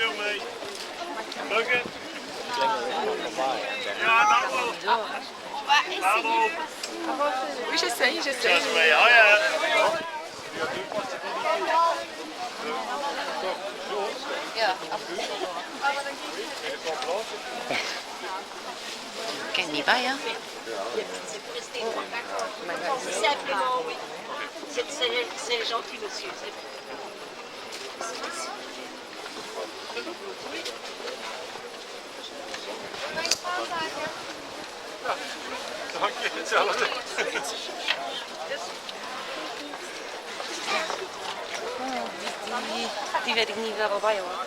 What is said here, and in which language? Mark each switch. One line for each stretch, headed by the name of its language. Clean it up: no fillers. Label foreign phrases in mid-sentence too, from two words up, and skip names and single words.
French: Je sais.
Dutch: Ja. Ik ken niet bij, hè?
French: C'est gentil, monsieur.
Dutch: Dank je, hetzelfde. Die weet ik niet wel bij hoor.